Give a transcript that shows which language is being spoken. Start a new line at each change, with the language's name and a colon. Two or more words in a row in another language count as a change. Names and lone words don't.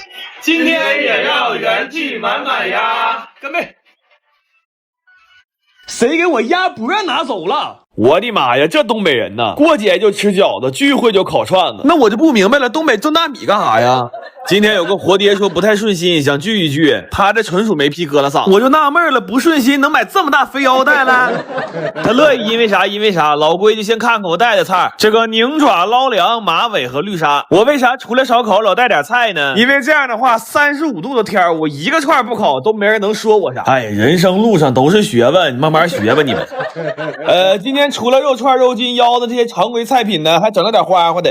Chinese: 今天也要元氣滿滿呀！乾杯！誰給我鴨脖拿走了？我的媽呀，這東北人吶，過節就吃餃子，聚會就烤串子。那我就不明白了，東北種大米幹啥呀？今天有個活爹說不太順心，想聚一聚，他這純屬沒皮疙瘩嗓，我就納悶了，不順心能買這麼大肥腰帶來？他樂意，因為啥？因為啥？老規矩，先看看我帶的菜，這個寧爪、撈涼、馬尾和綠沙。我為啥除了燒烤老帶點菜呢？因為這樣的話，35度的天，我一個串不烤都沒人能說我啥。哎，人生路上都是學問，你慢慢學吧你們。今天除了肉串、肉筋、腰子這些常規菜品呢，還整了點花花的。